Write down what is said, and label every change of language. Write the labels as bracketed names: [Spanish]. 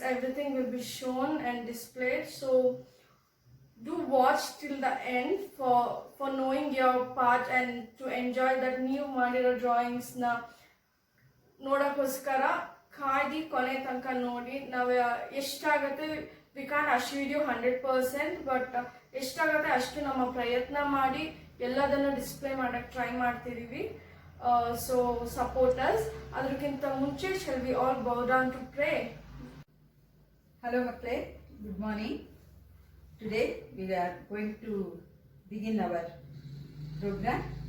[English] Everything will be shown and displayed. So do watch till the end for knowing your part and to enjoy that new [Kannada] ಮಾಡಿರೋ drawings ನ ನೋಡೋಕ್ಕೋಸ್ಕರ ಕಾಯ್ದು ಕೊನೆ ತನಕ ನೋಡಿ. ನಾವು ಎಷ್ಟಾಗತ್ತೆ [English] we can't achieve video [Kannada] 100%, but ಎಷ್ಟಾಗತ್ತೆ ಅಷ್ಟು ನಮ್ಮ ಪ್ರಯತ್ನ ಮಾಡಿ ಎಲ್ಲದನ್ನು ಡಿಸ್ಪ್ಲೇ ಮಾಡೋಕ್ಕೆ ಟ್ರೈ ಮಾಡ್ತಿದ್ದೀವಿ. [English] so supporters [Kannada] ಅದಕ್ಕಿಂತ ಮುಂಚೆ [English] shall we all bow down to pray? Hello Makkale, good morning. Today we are going to begin our program.